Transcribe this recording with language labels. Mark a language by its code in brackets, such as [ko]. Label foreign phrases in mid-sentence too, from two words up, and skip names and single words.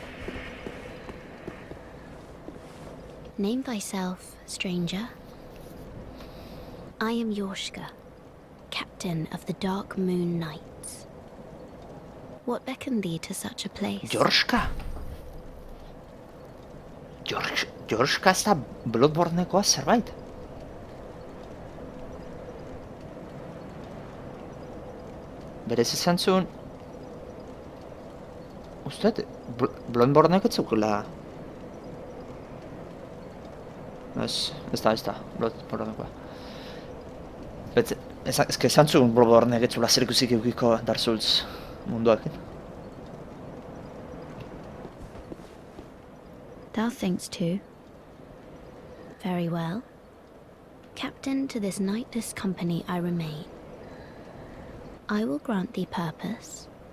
[en] Name thyself, stranger. I am Yorshka, captain of the Dark Moon Knights. What beckoned thee to such a place? Yorshka. [eu] Yorshka ez da Bloodbornekoa zerbait. Berez izan zuen... Usteet, Bloodbornek ez zukela... Ez da, Bloodbornekoa. Ez que izan zuen Bloodbornek ez zula zerikuzik eukiko Dark Souls munduak. [en] Thou thinkst too. Very well. Captain to this knightless company I remain. I will grant thee purpose.